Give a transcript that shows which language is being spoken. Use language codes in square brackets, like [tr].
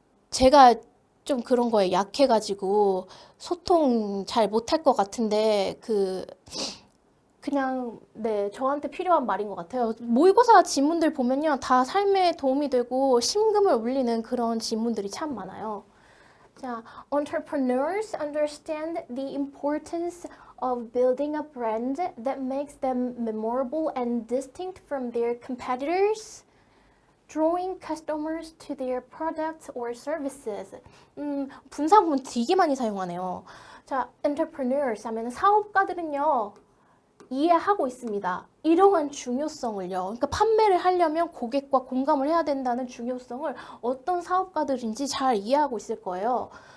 [ko] 제가 좀 그런 거에 약해가지고 소통 잘 못할 것 같은데 그냥 네 저한테 필요한 말인 것 같아요. 모의고사 지문들 보면요 다 삶에 도움이 되고 심금을 울리는 그런 지문들이 참 많아요. [en] 자, entrepreneurs understand the importance of building a brand that makes them memorable and distinct from their competitors. Drawing customers to their products or services. [ko] 분사구문 되게 많이 사용하네요. 자, entrepreneurs 하면 사업가들은요, 이해하고 있습니다. 이러한 중요성을요. 그러니까 판매를 하려면 고객과 공감을 해야 된다는 중요성을 어떤 사업가들인지 잘 이해하고 있을 거예요.